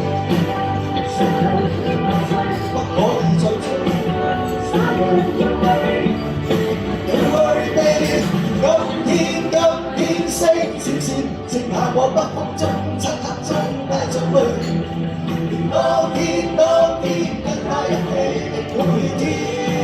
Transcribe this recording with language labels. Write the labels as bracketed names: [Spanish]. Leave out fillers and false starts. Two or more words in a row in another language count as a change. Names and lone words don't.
[Cantonese] 不可以再追。 [English] Don't worry baby， [Cantonese] 今天星閃閃，剩下我北風中漆黑中帶着淚，當天跟他一起的每天。